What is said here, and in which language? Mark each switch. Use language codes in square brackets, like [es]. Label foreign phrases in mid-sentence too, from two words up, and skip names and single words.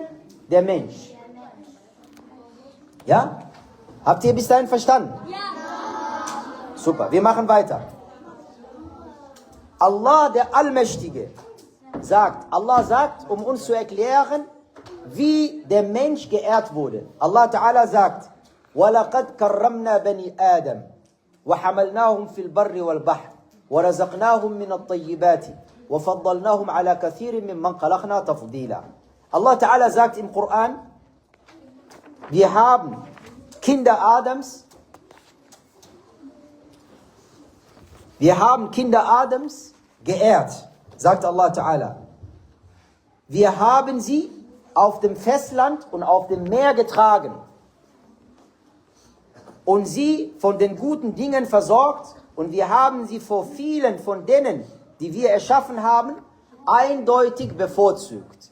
[de] Der Mensch. Ja? Habt ihr bis dahin verstanden? Ja. Super, wir machen weiter. Allah, der Allmächtige, Allah sagt, um uns zu erklären, wie der Mensch geehrt wurde. [ar] الله تعالى [de] sagt, [ar] وَلَقَدْ كَرَّمْنَا بَنِي آدَمَ وَحَمَلْنَاهُمْ فِي الْبَرِّ وَالْبَحْرِ وَرَزَقْنَاهُمْ مِنَ الطَّيِّبَاتِ وَفَضَّلْنَاهُمْ عَلَى كَثِيرٍ مِّمَّنْ خَلَقْنَا تَفْضِيلًا. الله تعالى [de] sagt im Koran, wir haben Kinder Adams geehrt, sagt [ar] الله تعالى. [de] Wir haben sie auf dem Festland und auf dem Meer getragen und sie von den guten Dingen versorgt und wir haben sie vor vielen von denen, die wir erschaffen haben, eindeutig bevorzugt.